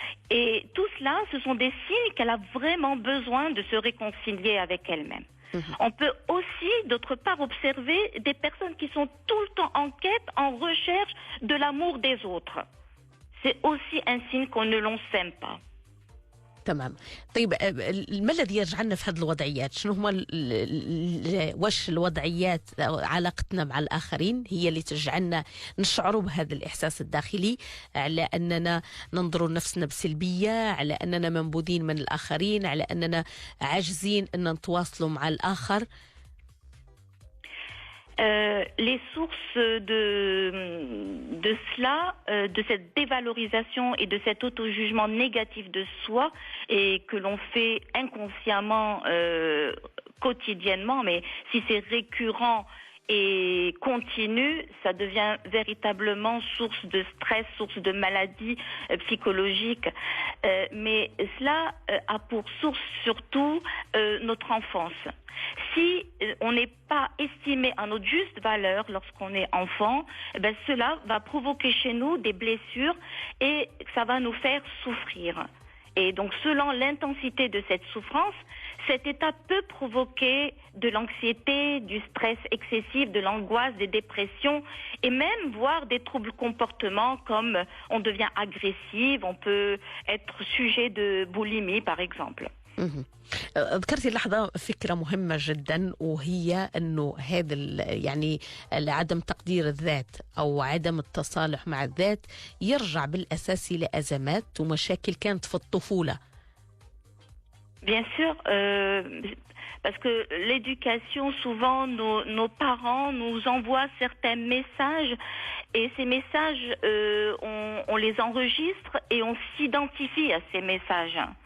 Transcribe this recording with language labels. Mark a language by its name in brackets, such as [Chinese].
[French] Et tout cela, ce sont des signes qu'elle a vraiment besoin de se réconcilier avec elle-même. On peut aussi, d'autre part, observer des personnes qui sont tout le temps en quête, en recherche de l'amour des autres. C'est aussi un signe qu'on ne l'on s'aime pas. [Arabic] تمام. طيب ما الذي يجعلنا في هذه الوضعيات؟ شنو هما وش الوضعيات أو علاقتنا مع الآخرين هي اللي تجعلنا نشعر بهذا الإحساس الداخلي على أننا ننظر لنفسنا بسلبية، على أننا منبوذين من الآخرين، على أننا عاجزين أن نتواصلوا مع الآخر؟ [French] Les sources de cela, de cette dévalorisation et de cet auto-jugement négatif de soi et que l'on fait inconsciemment, quotidiennement, mais si c'est récurrent et continu, ça devient véritablement source de stress, source de maladie psychologique. Mais cela a pour source surtout notre enfance. Si on n'est pas estimé à notre juste valeur lorsqu'on est enfant, cela va provoquer chez nous des blessures et ça va nous faire souffrir. Et donc, selon l'intensité de cette souffrance, cet état peut provoquer de l'anxiété, du stress excessif, de l'angoisse, des dépressions et même voire des troubles comportements comme on devient agressif, on peut être sujet de boulimie par exemple. [Arabic] مهم. ذكرتي اللحظة فكرة مهمة جدا، وهي أنه هذا يعني عدم تقدير الذات أو عدم التصالح مع الذات يرجع بالأساس إلى أزمات ومشاكل كانت في الطفولة. [French] Bien sûr, parce que l'éducation, souvent, nos parents nous envoient certains messages et ces messages, on les enregistre et on s'identifie à ces messages.